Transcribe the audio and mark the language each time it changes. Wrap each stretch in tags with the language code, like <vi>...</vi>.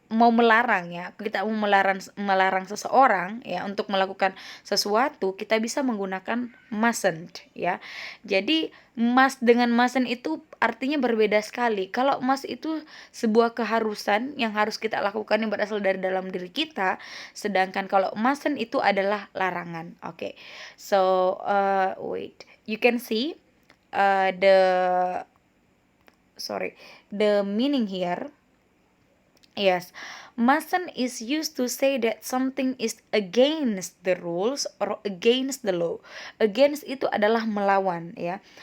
<id>mau melarang ya, kita mau melarang seseorang ya untuk melakukan sesuatu, kita bisa menggunakan mustn't ya. Jadi dengan mustn't itu artinya berbeda sekali. Kalau must itu sebuah keharusan yang harus kita lakukan yang berasal dari dalam diri kita, sedangkan kalau mustn't itu adalah larangan. Oke.</id> <en>So wait, you can see the meaning here. Yes, mustn't is used to say that something is against the rules or against the law.</en> <id>Against itu adalah melawan ya.</id>